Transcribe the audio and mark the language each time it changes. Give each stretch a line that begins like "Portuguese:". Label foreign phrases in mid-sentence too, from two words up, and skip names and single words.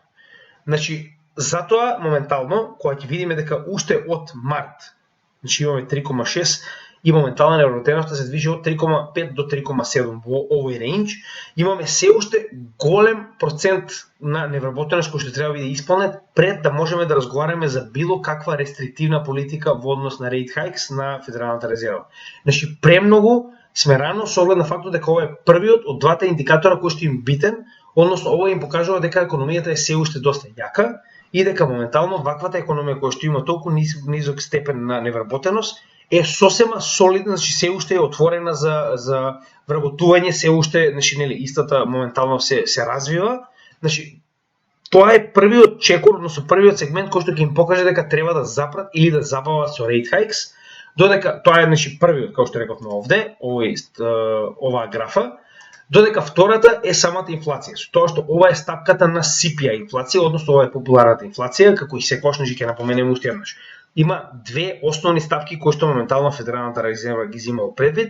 Macedonian: Значи, затоа моментално, кога ќе видиме дека уште од март, значи имаме 3,6 и моментална невработеноста се движи од 3,5 до 3,7 во овој рейндж, имаме се уште голем процент на невработеност кој што треба да биде исполнет пред да можеме да разговараме за било каква рестриктивна политика во однос на
English: rate hikes
Macedonian: на Федералната резерва. Значи, премногу сме рано со оглед на фактот дека ова е првиот од двата индикатора кој што им битен, односно ова им покажува дека економијата е се уште доста јака и дека моментално ваквата економија која што има толку низок степен на невработеност е сосема солидна, значи се уште е отворена за вработување, се уште, значи нели истата моментално се развива. Значи тоа е првиот чекор, односно првиот сегмент кој што ќе им покаже дека треба да запрат или да забават со
English: rate hikes,
Macedonian: додека тоа е значи првиот, како што рековме овде, оваа графа, додека втората е самата инфлација. Со тоа што ова е стапката на CPI инфлација, односно ова е популарната инфлација, како и секогаш ќе напоменеме уште еднаш. Има две основни ставки кои што моментално Федералната резерва ги зема во предвид.